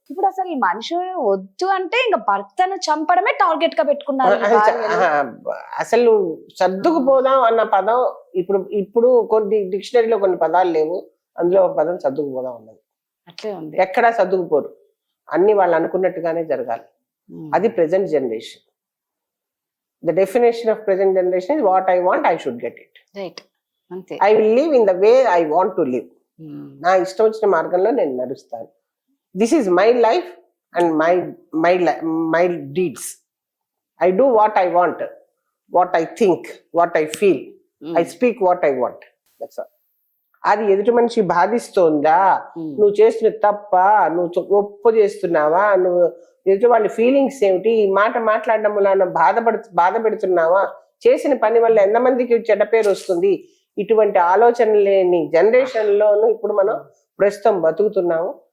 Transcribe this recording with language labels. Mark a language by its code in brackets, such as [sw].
[te] ఇప్పుడు అసలు ఈ మనుషులు వద్దు అంటే ఇంకా భర్తను చంపడమే టార్గెట్ గా పెట్టుకున్నారు ఈ భార్యలు. అసలు సర్దుకుపోదాం అన్న పదం ఇప్పుడు కొన్ని డిక్షనరీలో కొన్ని పదాలు లేవు, అందులో ఒక పదం సర్దుకుపోదాం ఉన్నది. అట్లే ఉంది. ఎక్కడా సర్దుకుపోరు, అన్ని వాళ్ళు అనుకున్నట్టుగానే జరగాలి. అది present generation. [en] The definition of present generation is what I want, I should get it. [te] Right, అంతే. [en] I will live in the way I want to live. [te] నా ఇష్టం వచ్చిన మార్గంలో నేను నడుస్తాను. [en] This is my life and my deeds. I do what I want, what I think, what I feel. I speak what I want. That's all. [te] అది ఎదుటి మనిషి బాధిస్తోందా, నువ్వు చేస్తున్న తప్ప, నువ్వు ఒప్పు చేస్తున్నావా, నువ్వు ఎదుటి వాళ్ళ ఫీలింగ్స్ ఏమిటి, ఈ మాట మాట్లాడడం వల్ల బాధ పెడుతున్నావా, చేసిన పని వల్ల ఎంతమందికి చెడ్డ పేరు వస్తుంది, ఇటువంటి ఆలోచన లేని జనరేషన్ లోను ఇప్పుడు మనం ప్రస్తుతం బతుకుతున్నాము.